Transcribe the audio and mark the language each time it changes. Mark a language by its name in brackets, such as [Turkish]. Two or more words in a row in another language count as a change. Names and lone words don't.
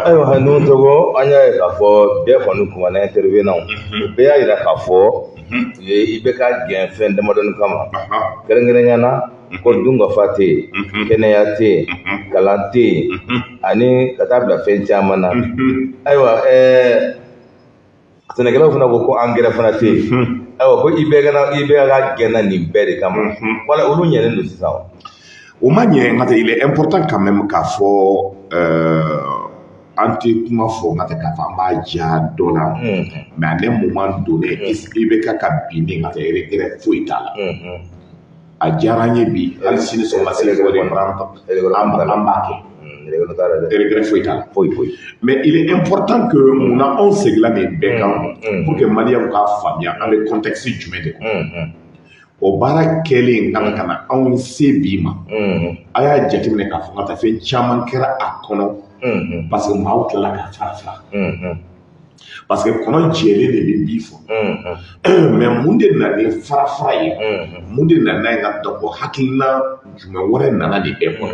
[Bambara] Ayiwa ninnu tɔgɔ an y'a ye k'a fɔ bɛɛ kɔni kumana intervenant o bɛɛ y'a jira k'a fɔ i bɛ ka gɛn fɛn damadɔni kama kɛrɛnkɛrɛnnenya na ko dunkafa tɛ yen kɛnɛya tɛ yen kalan tɛ yen ani ka taa bila fɛn caman na ayiwa sɛnɛkɛlaw fana ko angɛrɛ fana tɛ yen ayiwa ko i bɛ ka gɛnna nin bɛɛ de kama wala olu ɲɛnen don sisan wa. O ma ɲɛ nka [French] il est important quand même [Bambara] k'a fɔ an tɛ kuma fɔ nka k'a fɔ an b'a ja dɔ la [French] mais à un moment donné [Bambara] i bɛ ka binni nka regret foyi t'a la a diyara n ye bi hali sini sɔgɔma seli ko de an b'a kɛ regret foyi t'a la [French] mais il est important que [Bambara] munna anw segila nin bɛɛ kan [French] pour que [Bambara] maliyɛnw k'a faamuya an bɛ contexte jumɛn de kɔnɔ. O baara kɛlen kan ka na anw se bi ma a y'a jateminɛ k'a fɔ ka taa fɛn caman kɛra a kɔnɔ [French] parce que [Bambara] maaw tilala ka fara [French] parce que [Bambara] kɔnɔ jɛlen de bɛ bi fɔ mais mun de nana ni fara ye mun de nana ye ka dɔgɔ hakilina jumɛn wɛrɛ nana de